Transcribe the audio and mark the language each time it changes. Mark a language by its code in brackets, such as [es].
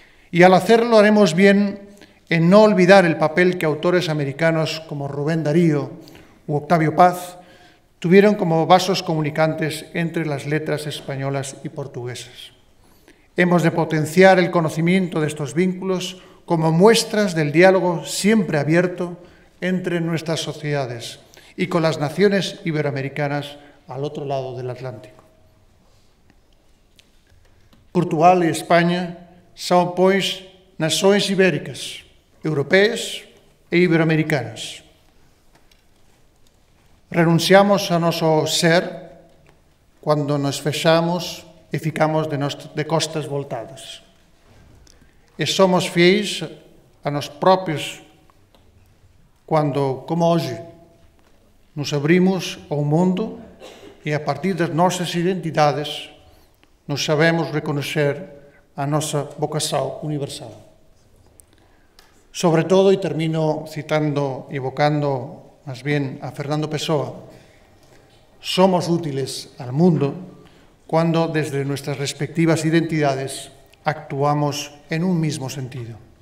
[es] Y al hacerlo haremos bien en no olvidar el papel que autores americanos como Rubén Darío u Octavio Paz tuvieron como vasos comunicantes entre las letras españolas y portuguesas. Hemos de potenciar el conocimiento de estos vínculos como muestras del diálogo siempre abierto entre nuestras sociedades y con las naciones iberoamericanas al otro lado del Atlántico. [pt] Portugal e España são, pois, nações ibéricas, europeias e iberoamericanas. Renunciamos a nosso ser quando nos fechamos e ficamos de costas voltadas. E somos fiéis a nós próprios quando, como hoje, nos abrimos ao mundo e, a partir das nossas identidades, nos sabemos reconhecer a nossa vocação universal. [es] Sobre todo, y termino citando, evocando más bien a Fernando Pessoa, somos útiles al mundo cuando desde nuestras respectivas identidades actuamos en un mismo sentido.